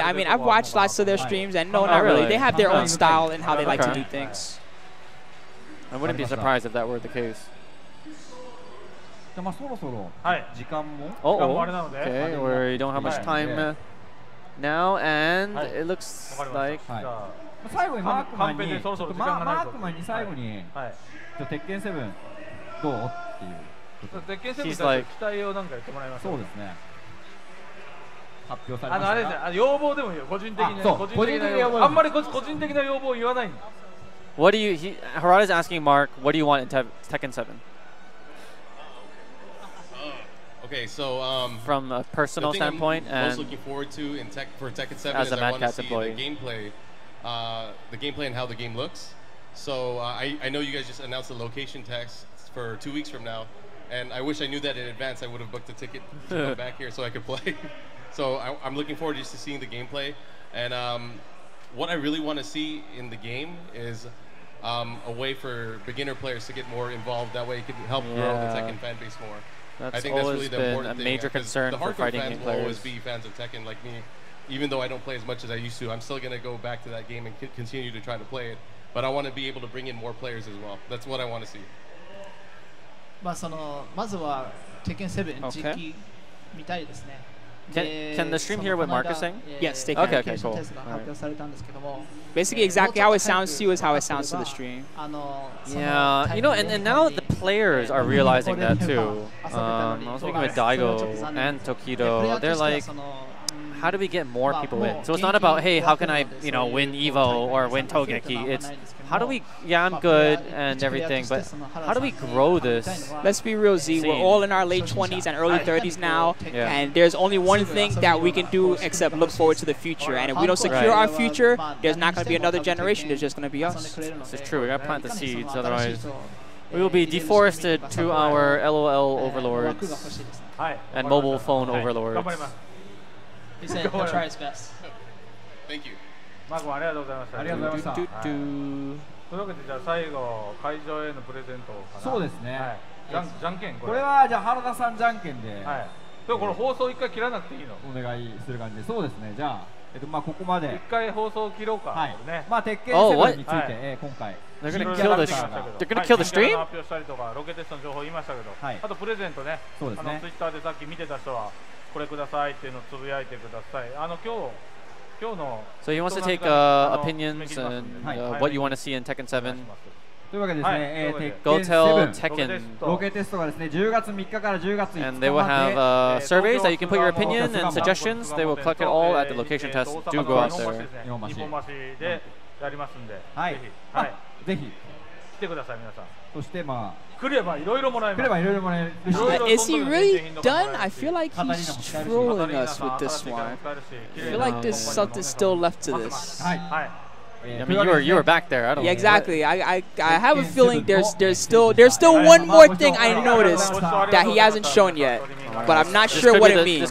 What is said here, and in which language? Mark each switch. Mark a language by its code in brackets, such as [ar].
[en] I mean, I've watched lots of their streams, and no, not really. They have their own style and how they like to do things. I wouldn't be surprised if that were the case. Okay, we don't have much time now, and it looks like. [ja] 最後にマークマンに最後に鉄拳7どうっていう。鉄拳7に対して期待をなんか言ってもらいました。そうですね。発表されました。あれですね。要望でもいいよ。個人的に。個人的な要望。あんまり個人的な要望を言わないんだ。 [en] What do you? Harada is asking Mark, what do you want in Tekken 7? Okay, so from a personal standpoint, I'm most looking forward to for Tekken 7 as a I want to see the gameplay and how the game looks. So I know you guys just announced the location test for 2 weeks from now, and I wish I knew that in advance. I would have booked a ticket to come back here so I could play. So I'm looking forward just to seeing the gameplay, and what I really want to see in the game is a way for beginner players to get more involved. That way it can help grow the Tekken fan base more. I think that's really the important thing. A major concern for fighting game players. The hardcore fans will always be fans of Tekken like me. Even though I don't play as much as I used to, I'm still going to go back to that game and continue to try to play it. But I want to be able to bring in more players as well. That's what I want to see. [ja] まずは Tekken 7実機見たいですね。 [en] Can the stream hear what Mark is saying? Yes, they can. Okay, okay, cool. Basically, exactly how it sounds to you is how it sounds to the stream. Yeah, and now the players are realizing that too. I was speaking with Daigo and Tokido. They're like, how do we get more people in? So it's not about, hey, how can I, win Evo or win Togeki? It's how do we, I'm good and everything, but how do we grow this? Let's be real, Z. We're all in our late 20s and early 30s now, and there's only one thing that we can do except look forward to the future. And if we don't secure our future, there's not going to be another generation. There's just going to be us. This is true. We got to plant the seeds, otherwise we will be deforested to our LOL overlords and mobile phone overlords. He said he'll try his best. Thank you. [ja] マークもありがとうございました。ありがとうございました。というわけでじゃあ最後会場へのプレゼントかな。そうですね。じゃんけんこれはじゃあ原田さんじゃんけんで。はい。でもこの放送一回切らなくていいの？お願いする感じで。そうですね。じゃあここまで。一回放送切ろうか。はい。ね。鉄拳7について今回。 [en] They're gonna kill this. They're gonna kill the stream? [ja] 発表したりとかロケテストの情報言いましたけど、あとプレゼントね。そうですね。ツイッターでさっき見てた人はこれくださいっていうのをつぶやいてください。今日の [en] So he wants to take opinions and what you want to see in Tekken 7. [ja] というわけですね。 [en] Go tell Tekken. [ja] ロケテストがですね10月3日から10月5日まで [en] And they will have surveys that you can put your opinion and suggestions. They will collect it all at the location test. Do go out there. [ja] 日本橋でやりますんで、ぜひ来てください皆さん。そして来ればいろいろもらえます。 [en] Is he really done? I feel like he's trolling us with this one. I feel like there's something still left to this. I mean, you were back there. I don't. Yeah, exactly. I have a feeling there's still one more thing I noticed that he hasn't shown yet, but I'm not sure what it means.